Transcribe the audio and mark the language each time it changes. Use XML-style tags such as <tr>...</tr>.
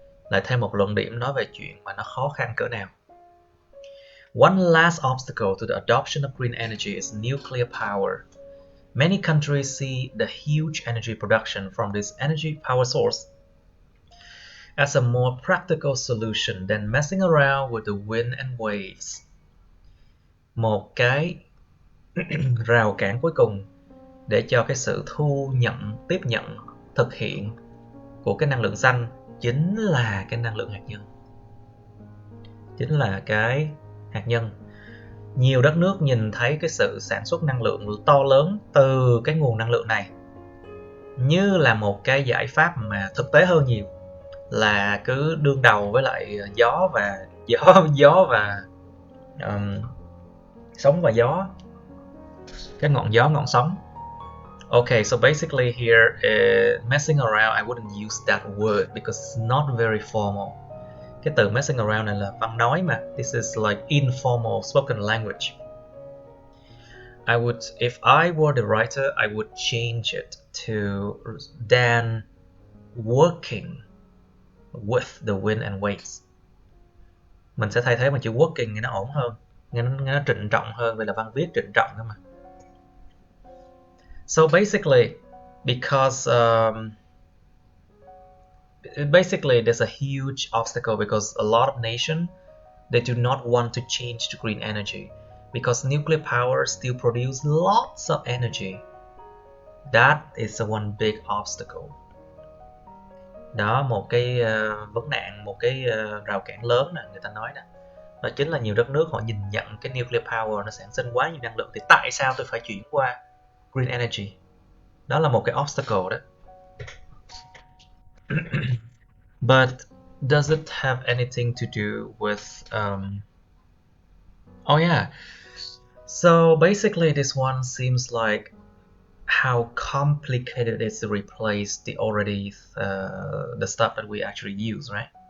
<vi>Lại thêm một luận điểm nói về chuyện mà nó khó khăn cỡ nào.</vi> <en>One last obstacle to the adoption of green energy is nuclear power. Many countries see the huge energy production from this energy power source as a more practical solution than messing around with the wind and waves.</en> <vi>Một cái rào cản cuối cùng để cho cái sự tiếp nhận, thực hiện của cái năng lượng xanh chính là cái năng lượng hạt nhân. Chính là cái hạt nhân. Nhiều đất nước nhìn thấy cái sự sản xuất năng lượng to lớn từ cái nguồn năng lượng này như là một cái giải pháp mà thực tế hơn nhiều là cứ đương đầu với lại gió và sóng và gió, cái ngọn gió ngọn sóng.</vi> <en>Okay, so basically here messing around, I wouldn't use that word because it's not very formal.</en> <vi>Cái từ messing around này là văn nói mà.</vi> <en>This is like informal spoken language. If I were the writer, I would change it to than working with the wind and waves.</en> <vi>Mình sẽ thay thế bằng chữ working nghe nó ổn hơn, nghe nó trịnh trọng hơn, đây là văn viết trịnh trọng đó mà.</vi> <en>So basically, because basically there's a huge obstacle because a lot of nations, they do not want to change to green energy because nuclear power still produce lots of energy. That is one big obstacle.</en> <vi>Đó, một cái vấn nạn, một cái rào cản lớn nè, người ta nói đó. Đó chính là nhiều đất nước họ nhìn nhận cái nuclear power nó sản sinh quá nhiều năng lượng, thì tại sao tôi phải chuyển qua green energy? Đó là một cái obstacle đó.</vi> <en>But does it have anything to do with oh yeah, so basically this one seems like how complicated it is to replace the stuff that we actually use, right?</en>